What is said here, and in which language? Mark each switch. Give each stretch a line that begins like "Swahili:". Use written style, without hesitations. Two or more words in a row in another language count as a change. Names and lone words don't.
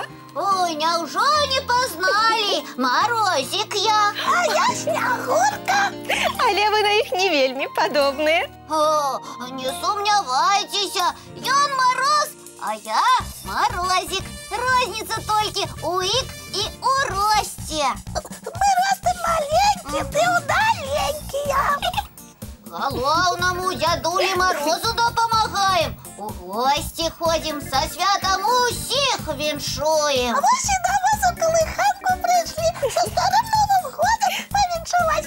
Belarusian: Ой, няўжо не пазналі? Морозик я. А я Снягурка. Але вы на іх не вельмі падобныя. Не сумнявайцеся, ён Мороз, а я Морозик. Розніца толькі у ік і у росце.
Russian: Мы ростом маленькие, ты удаленькие.
Belarusian: Галоўнаму дзядулі Морозу дапамагаем. У госці ходзім, са святам усіх віншуем. А вось і да вас у калыханку прыйшлі са старым Новым годам павіншаваць.